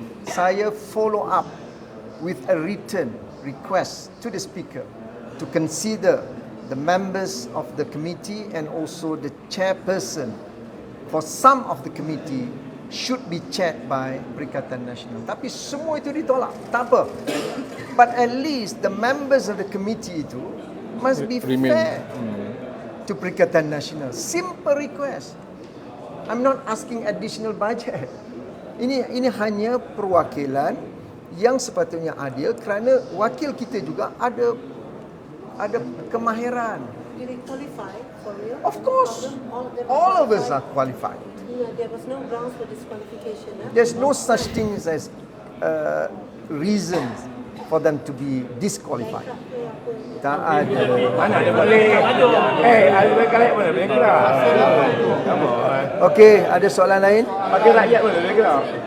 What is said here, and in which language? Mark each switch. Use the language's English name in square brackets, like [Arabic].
[Malay] Saya [English] follow up with a written request to the speaker to consider the members of the committee and also the chairperson for some of the committee should be chaired by Perikatan Nasional. [Malay] Tapi semua itu ditolak. Tak apa. [English] But at least the members of the committee [Malay] itu [English] must be Remain. fair to Perikatan Nasional. Simple request. I'm not asking additional budget. [Malay] Ini hanya perwakilan yang sepatutnya adil kerana wakil kita juga ada kemahiran. [English] Did they qualify for real? Of course. All of them All of us are qualified. No, there was no grounds for disqualification. There's no such things as reasons for them to be disqualified. [Malay] Tak ada. Mana ada boleh? Ada kalian mana boleh gerak? Okey, ada soalan lain? Bagi rakyat mana boleh gerak?